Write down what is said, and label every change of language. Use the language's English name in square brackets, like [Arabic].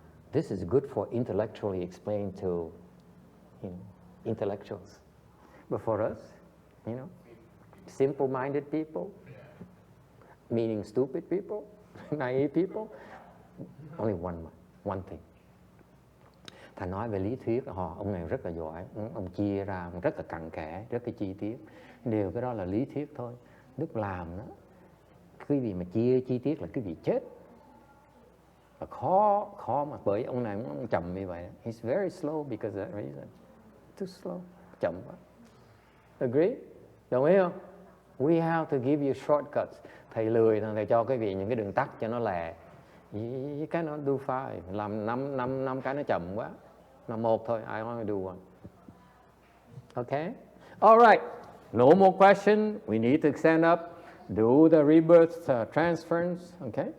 [English] This is good for intellectually explained to intellectuals. But for us, you know, simple-minded people, meaning stupid people, naive people. Only one thing. [Vietnamese] Thầy nói về lý thuyết, ông này rất là giỏi, ông chia ra rất là cặn kẽ, rất là chi tiết. Điều cái đó là lý thuyết thôi. Đức làm đó, cái gì mà chia chi tiết là cái gì chết. Và khó mà, bởi ông này ông chậm như vậy. [English] He's very slow because of that reason. Too slow, [Vietnamese] chậm quá. [English] Agree? [Vietnamese] Đồng ý không? [English] We have to give you shortcuts. [Vietnamese] Thầy lười, thầy cho cái vị những cái đường tắt cho nó lẹ. [English] You cannot do five. [Vietnamese] Làm năm cái nó chậm quá. Làm một thôi, [English] I only do one. Okay? All right. No more question. We need to stand up. Do the rebirth transference. Okay?